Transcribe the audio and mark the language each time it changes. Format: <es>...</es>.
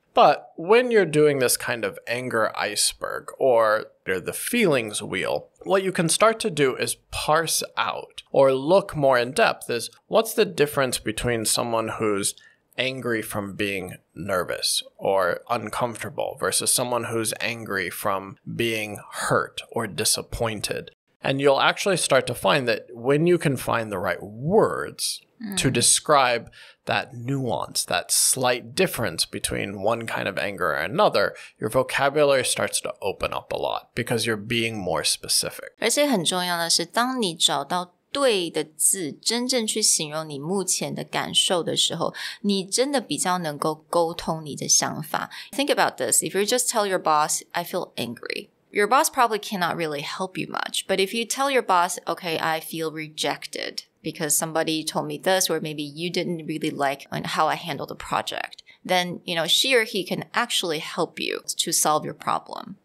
<en>But when you're doing this kind of anger iceberg or the feelings wheel, what you can start to do is parse out or look more in depth is what's the difference between someone who's angry from being nervous or uncomfortable versus someone who's angry from being hurt or disappointed. And you'll actually start to find that when you can find the right words to describe that nuance, that slight difference between one kind of anger and another, your vocabulary starts to open up a lot because you're being more specific.</en> <zh>而且很重要的是，当你找到对的字，真正去形容你目前的感受的时候，你真的比较能够沟通你的想法。</zh> <en>Think about this. If you just tell your boss, I feel angry, your boss probably cannot really help you much. But if you tell your boss, okay, I feel rejected because somebody told me this, or maybe you didn't really like how I handled the project, then, she or he can actually help you to solve your problem.</en>